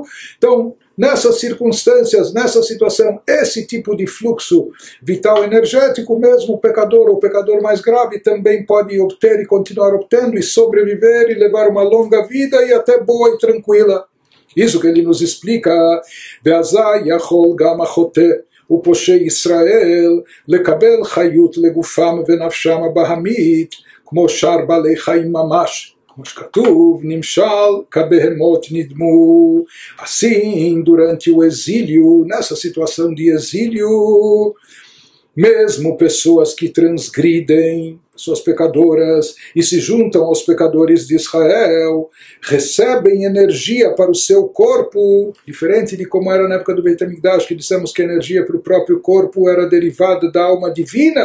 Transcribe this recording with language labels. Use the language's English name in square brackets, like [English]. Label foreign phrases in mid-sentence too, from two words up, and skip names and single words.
[Portuguese] Então, nessas circunstâncias, nessa situação, esse tipo de fluxo vital energético, mesmo o pecador ou o pecador mais grave também pode obter e continuar obtendo e sobreviver e levar uma longa vida e até boa e tranquila. Isso que ele nos explica, [Hebrew] ואז יכול גם חוטאי ופושעי ישראל לקבל חיות לגופם ונפשם הבהמית כמו שאר בעלי חיים ממש, como שכתוב, נמשל כבהמות נדמו. [Portuguese] Assim, durante o exílio, nessa situação de exílio, mesmo pessoas que transgridem, pessoas pecadoras, e se juntam aos pecadores de Israel, recebem energia para o seu corpo, diferente de como era na época do Beit HaMikdash, que dissemos que a energia para o próprio corpo era derivada da alma divina.